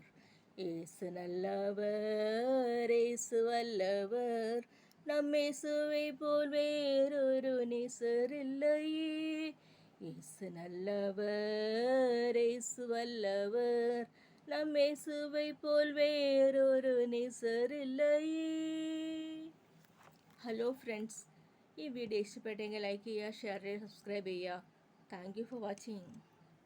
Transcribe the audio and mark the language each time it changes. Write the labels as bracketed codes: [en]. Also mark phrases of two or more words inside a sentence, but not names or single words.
[ta] ஏசு நல்லவர், ஏசு வல்லவர், நம் இயேசுவை போல் வேறொரு நேசர் இல்லையே. ஏசு நல்லவர், ஏசு வல்லவர், நம் இயேசுவை போல் வேறொரு நேசர் இல்லையே. [en] Hello friends, [ml] ഈ വീഡിയോ ഇഷ്ടപ്പെട്ടെങ്കിൽ ലൈക്ക് ചെയ്യുക, ഷെയർ ചെയ്യുക, സബ്സ്ക്രൈബ് ചെയ്യുക. [en] Thank you for watching.